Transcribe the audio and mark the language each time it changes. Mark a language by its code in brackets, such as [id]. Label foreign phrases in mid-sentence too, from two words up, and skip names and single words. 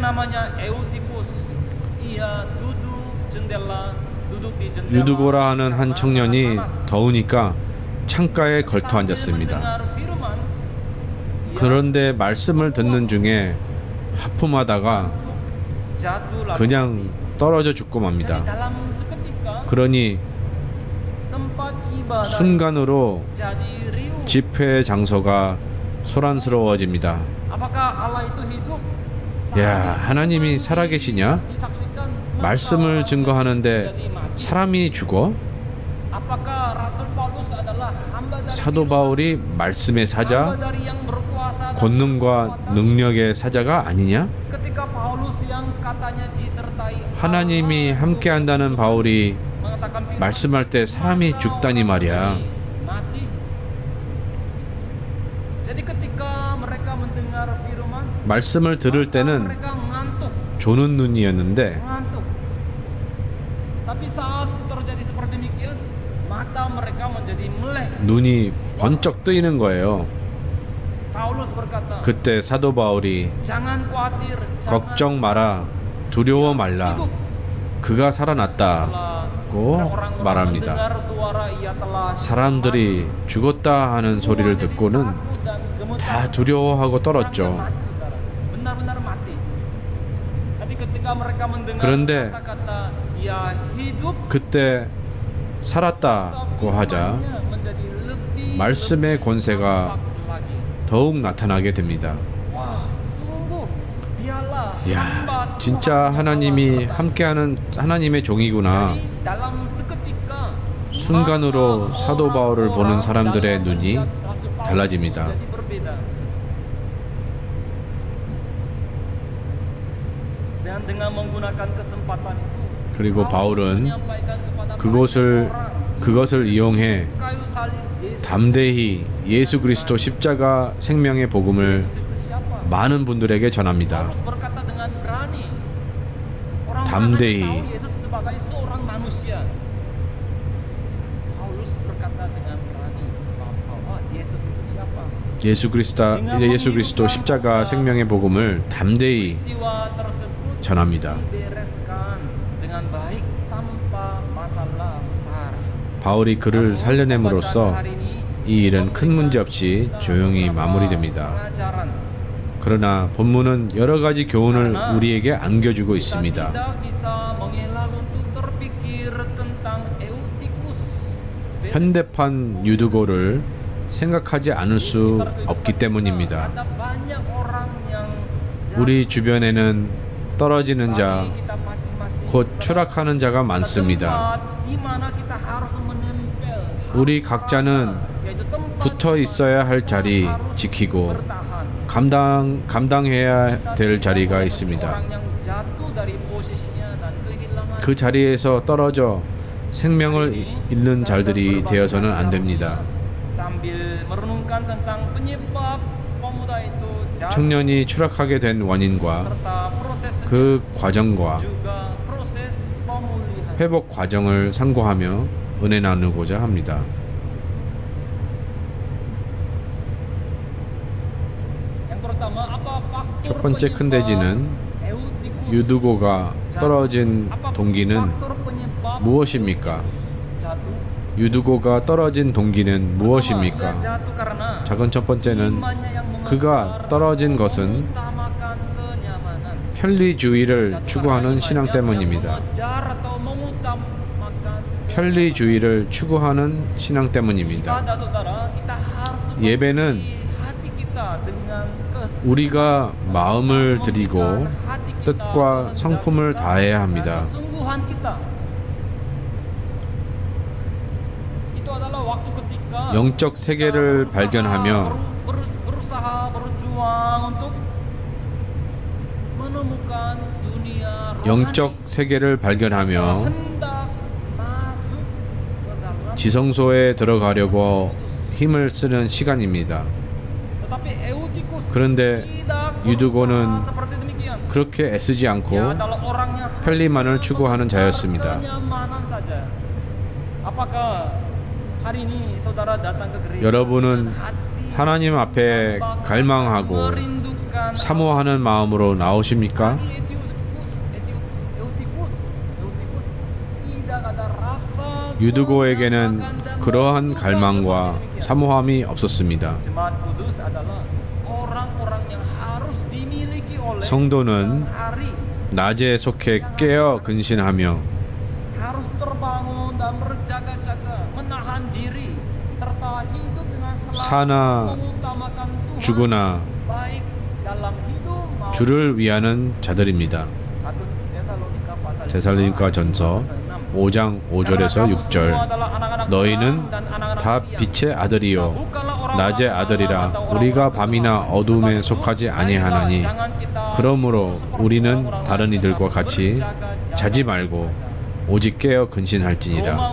[ko] 유두고라 하는 한 청년이 더우니까 창가에 걸터 앉았습니다. 그런데 말씀을 듣는 중에 하품하다가 [id] jatuh lalu [ko] 그냥 떨어져 죽고 [id] Jadi [ko] 맙니다. [id] dalam seketika [ko] 그러니 [id] tempat ibadah [ko] 순간으로 [id] jadi riuh. [ko] 집회 장소가 소란스러워집니다. [id] Apakah Allah itu hidup? [ko] 야, 하나님이 살아계시냐? [id] Disaksikan [ko] 말씀을 증거하는데 [id] jadi mati. [ko] 사람이 죽어? [id] Apakah Rasul Paulus adalah hamba dari [ko] 사도 바울이 말씀의 [id] hamba [ko] 사자, [id] dari yang berkuasa dan [ko] 권능과 [id] berkekuatan? [ko] 능력의 사자가 아니냐? [id] Ketika Paulus yang katanya disertai [ko] 하나님이 함께한다는 바울이 [id] mengatakan firman, [ko] 말씀할 때 사람이 죽다니 말이야. [id] mati. Jadi ketika mereka mendengar firman, [ko] 말씀을 들을 때는 [id] mereka ngantuk, [ko] 조는 눈이었는데 [id] ngantuk. Tapi saat terjadi seperti demikian, mata mereka menjadi melek. [ko] 눈이 번쩍 뜨이는 거예요. [id] Paulus berkata, [ko] 그때 사도 바울이 [id] jangan khawatir, [ko] 걱정 마라, 두려워 말라, [id] hidup. [ko] 그가 살아났다. 고 [id] Orang-orang [ko] 말합니다. [id] mendengar suara ia telah [ko] 사람들이 죽었다 하는 소리를 듣고는 [id] takut dan gemetar. [ko] 다 두려워하고 [id] Orangnya [ko] 떨었죠. [id] mati, saudara. Benar-benar mati. Tapi ketika mereka mendengar [ko] 그런데 [id] kata-kata ia hidup, [ko] 그때 살았다고 하자 [id] menjadi lebih [ko] 말씀의 권세가 [id] lagi. [ko] 더욱 나타나게 됩니다. [id] Wah, sungguh dialah [ko] 야, [id] hamba [ko] 진짜 [id] Tuhan [ko] 하나님이 [id] Allah [ko] 함께하는 하나님의 종이구나. [id] Jadi, dalam seketika [ko] 순간으로 [id] mata [ko] 사도 바울을 보는 [id] orang-orang [ko] 사람들의 [id] dalam [ko] 눈이 [id] melihat Rasul Paulus [ko] 달라집니다. [id] menjadi berbeda. Dan dengan menggunakan kesempatan itu, [ko] 그리고 바울은 [id] menyampaikan kepada [ko] 그것을 이용해 [id] kayu salib Yesus [ko] 담대히 예수 그리스도 십자가 생명의 복음을 [id] itu siapa? [ko] 많은 분들에게 전합니다. [id] Paulus berkata dengan berani. Orang [ko] 담대히. [id] tahu Yesus sebagai seorang manusia. Paulus berkata dengan berani bahwa Yesus itu siapa? [ko] 예수 그리스도 십자가 생명의 복음을 담대히 [id] Peristiwa tersebut [ko] 전합니다. [id] dibereskan dengan baik tanpa masalah besar. [ko] 바울이 그를 살려냄으로써 [id] Hari ini [ko] 이 일은 큰 문제 없이 조용히 마무리됩니다. [id] pengajaran. [ko] 그러나 본문은 여러 가지 교훈을 우리에게 안겨주고 [id] Kita [ko] 있습니다. [id] tidak bisa mengelak untuk terpikir tentang Eutikus. [ko] 현대판 유두고를 생각하지 않을 수 없기 때문입니다. [id] Ada banyak orang yang [ko] 우리 주변에는 떨어지는 자, [id] bagi kita masing-masing [ko] 곧 추락하는 자가 많습니다. [id] tempat di mana kita harus menempel, [ko] 우리 각자는 [id] yaitu tempat [ko] 붙어 있어야 할 자리 [id] harus [ko] 지키고 [id] bertahan. [ko] 감당해야 될 자리가 있습니다. [id] Orang yang jatuh dari posisinya dan kehilangan [ko] 그 자리에서 떨어져 생명을 잃는 자들이 되어서는 안 됩니다. [id] sambil merenungkan tentang penyebab pemuda itu jatuh [ko] 청년이 추락하게 된 원인과 [id] serta proses [ko] 그 과정과 [id] juga proses pemulihan. [ko] 회복 과정을 상고하며 은혜 나누고자 합니다. [id] Yang pertama, apa faktor [ko] 첫 번째 큰 [id] penyebab [ko] 대지는 [id] Eutikus [ko] 유두고가 떨어진 [id] Apa [ko] 동기는 [id] faktor penyebab [ko] 무엇입니까? [id] jatuh? [ko] 유두고가 떨어진 동기는 [id] Pertama, ia [ko] 무엇입니까? [id] jatuh karena [ko] 작은 첫 번째는 [id] imannya yang [ko] 그가 떨어진 것은 [id] mengutamakan kenyamanan. [ko] 편리주의를 [id] Jatuh [ko] 추구하는 [id] karena [ko] 신앙 [id] imannya yang [ko] 때문입니다. [id] mengejar atau mengutamakan [ko] 편리주의를 추구하는 신앙 때문입니다. [id] ibadah, saudara, kita harus [ko] 예배는 [id] memenuhi hati kita dengan [ko] 우리가 마음을 드리고 [id] hati kita [ko] 뜻과 [id] dengan [ko] 성품을 다해야 [id] dan [ko] 합니다. [id] kesungguhan kita. Itu adalah waktu ketika [ko] 영적 세계를 [id] kita [ko] 발견하며 [id] berusaha berjuang untuk menemukan dunia rohani. [ko] 영적 세계를 발견하며 [id] hendak masuk ke dalam [ko] 지성소에 들어가려고 힘을 쓰는 시간입니다. [id] tetapi Eutikus [ko] 그런데 [id] tidak [ko] 유두고는 [id] berusaha seperti demikian. [ko] 그렇게 애쓰지 [id] Dia [ko] 않고 [id] adalah orang yang [ko] 편리만을 추구하는 자였습니다. [id] kenyamanan saja. Apakah hari ini saudara datang ke gereja [ko] 여러분은 [id] dengan hati [ko] 하나님 앞에 갈망하고 [id] merindukan [ko] 사모하는 마음으로 나오십니까? [id] Eutikus tidak ada rasa [ko] 유두고에게는 [id] kenyamanan dan [ko] 그러한 [id] merindukan [ko] 갈망과 [id] seperti demikian. [ko] 사모함이 없었습니다. [id] Jemaat kudus adalah orang-orang yang harus dimiliki oleh [ko] 성도는 낮에 속해 깨어 근신하며 [id] harus terbangun dan berjaga-jaga, menahan diri serta hidup dengan selalu [ko] 사나 [id] mengutamakan Tuhan [ko] 죽으나 [id] baik dalam hidup maupun [ko] 주를 위하는 자들입니다. [id] 1 Tesalonika pasal [ko] 데살로니가 전서 5장 5절에서 6절 너희는 다 빛의 아들이요 낮의 아들이라 우리가 밤이나 어둠에 속하지 아니하나니 그러므로 우리는 다른 이들과 같이 자지 말고 오직 깨어 근신할지니라.